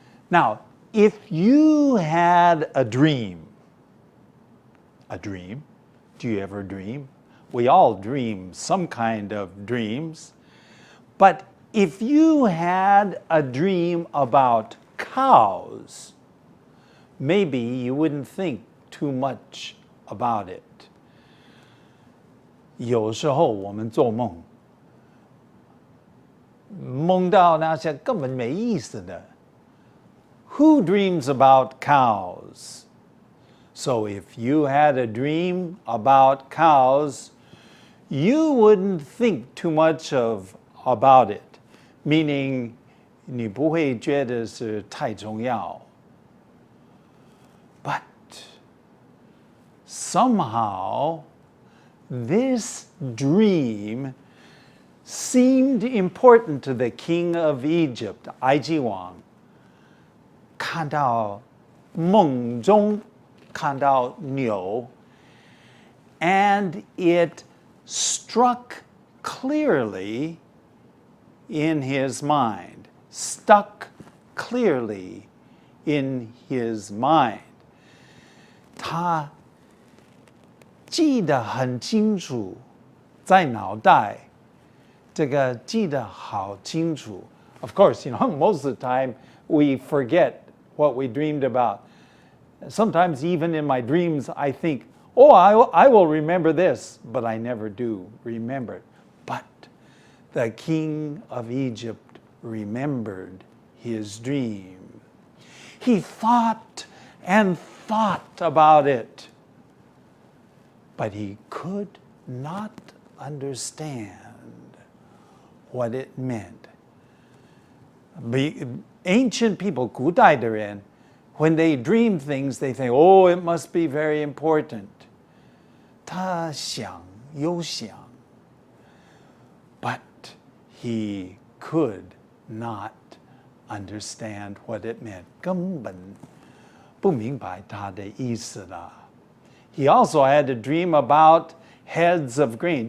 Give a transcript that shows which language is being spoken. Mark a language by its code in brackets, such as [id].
[en] Now, if you had a dream, do you ever dream? We all dream some kind of dreams. But if you had a dream about cows, maybe you wouldn't think too much about it. [zh] 有时候我们做梦，梦到那些根本没意思的。 [en] Who dreams about cows? So if you had a dream about cows, you wouldn't think too much about it, meaning [zh] 你不会觉得是太重要。 [en] But somehow this dream seemed important to the king of Egypt, [zh] 埃及王。看到梦中看到牛 [en] and it struck clearly in his mind, stuck clearly in his mind. [zh] 他记得很清楚，在脑袋，这个记得好清楚。 [en] Of course, most of the time we forget what we dreamed about. Sometimes even in my dreams I think, oh, I will remember this, but I never do remember it. But the king of Egypt remembered his dream. He thought and thought about it, but he could not understand what it meant. Ancient people, [zh] 古代的人, [en] when they dream things, they think, oh, it must be very important. [zh] 他想又想, [en] but he could not understand what it meant. [zh] 根本不明白他的意思了. [en] He also had a dream about heads of grain.